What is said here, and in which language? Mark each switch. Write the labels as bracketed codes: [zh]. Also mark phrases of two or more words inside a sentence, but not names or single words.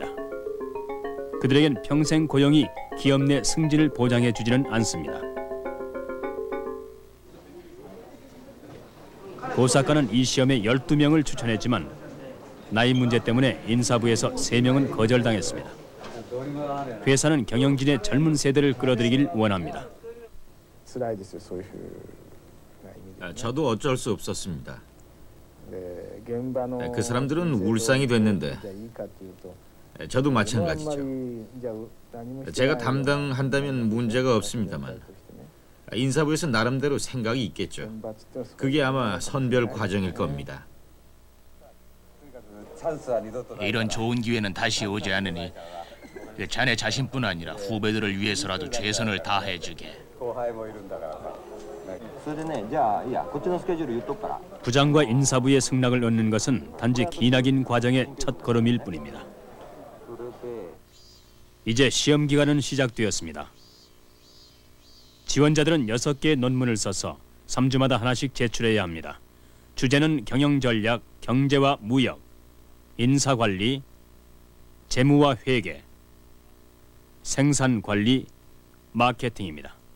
[ko] 그들에겐 평생 고용이 기업 내 승진을 보장해 주지는 않습니다. 고사카는 이 시험에 12명을 추천했지만 나이 문제 때문에 인사부에서 3명은 거절당했습니다. 회사는 경영진의 젊은 세대를 끌어들이길 원합니다. [ja] 辛いですよそういうふうな意味で。 [ko] 저도 어쩔 수 없었습니다. [ja] で現場の [ko] 그 사람들은 울상이 됐는데 [ja] じゃあいいかっていうと [ko] 저도 [ja] あんま [ko] 마찬가지죠. [ja] りじゃあ何もしてない [ko] 제가 담당한다면 문제가 없습니다만 인사부에서 나름대로 생각이 있겠죠. [ja] 選抜っていうのはすごい [ko] 그게 아마 선별 과정일 겁니다. 이런 좋은 기회는 다시 오지 않으니 자네 자신뿐 아니라 후배들을 위해서라도 최선을 다해주게. [ja] 後輩もいるんだからさ。それでね、じゃあいいや、こっちのスケジュール言っとくから。 [ko] 부장과 인사부의 승낙을 얻는 것은 단지 기나긴 과정의 첫 걸음일 뿐입니다. [ja] それで [ko] 이제 시험 기간은 시작되었습니다. 지원자들은 6개의 논문을 써서 3주마다 하나씩 제출해야 합니다. 주제는 경영전략, 경제와 무역, 인사관리, 재무와 회계, 생산관리, 마케팅입니다.